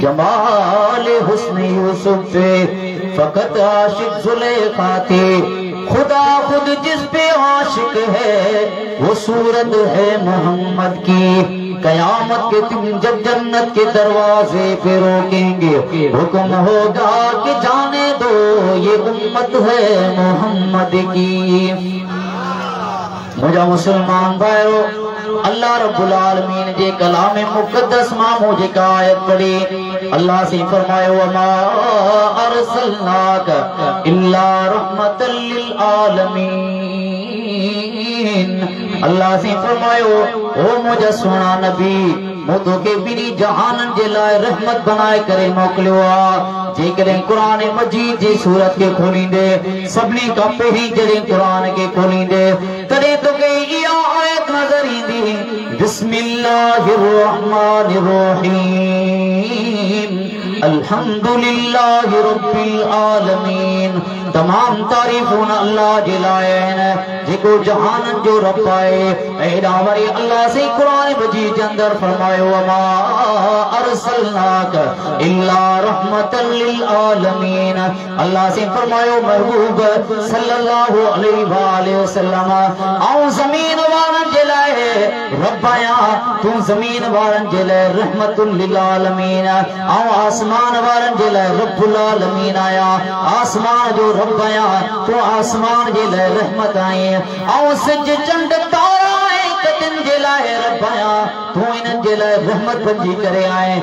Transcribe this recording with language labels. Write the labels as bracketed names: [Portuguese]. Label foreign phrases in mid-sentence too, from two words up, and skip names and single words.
[Urdu] جمال حسن یوسف پہ فقط عاشق زلیخا تھے، خدا خود جس پہ عاشق ہے وہ صورت ہے محمد کی. قیامت کے دن جب جنت کے دروازے پہ روکیں گے، حکم ہوگا کہ جانے دو یہ امت ہے محمد کی. [Sindhi] मुझा मुसलमान भाइयों, अल्लाह [Arabic] رب العالمين [Sindhi] जे कलाम मुक़द्दस मां मुझे का आयत पढ़ी, अल्लाह से फरमायो [Arabic] وما أرسلناك إلا رحمة للعالمين. [Sindhi] अल्लाह से फरमायो ओ मुझे सोना नबी मुदो के बिनी जहानन जे लाए रहमत बनाए करे मोकलियो आ। जेकॾहिं कुरान मजीद जी सूरत के खोलींदे सभिनी खां पहिरीं जॾहिं कुरान के खोलींदे तॾहिं तोखे इहा आयत नज़र ईंदी, [Arabic] بسم الله الرحمن الرحيم الحمد لله رب العالمين. [Sindhi] तमाम तारीफ़ूं अल्लाह जे लाइ आहिनि जेको जहाननि जो रब आहे। एॾा वरी अल्लाह से कुरान मजीद जे अंदर फरमायो [Arabic] وما أرسلناك إلا رحمة للعالمين. [Sindhi] अल्लाह से फरमायो महबूब [Arabic] صلى الله عليه وسلم [Sindhi] ऐं ज़मीन वारनि जे लाइ रब आहियां, तूं ज़मीन वारनि जे लाइ [Arabic] رحمة للعالمين [Sindhi] ऐं आसमान वारनि जे लाइ [Arabic] رب العالمين [Sindhi] आहियां। आसमान जो रब आहियां, तूं आसमान जे लाइ रहमत आहीं ऐं सिज चंड तारा कदन जे लाइ रब आहियां, तूं इन्हनि जे लाइ रहमत बणिजी करे आहीं।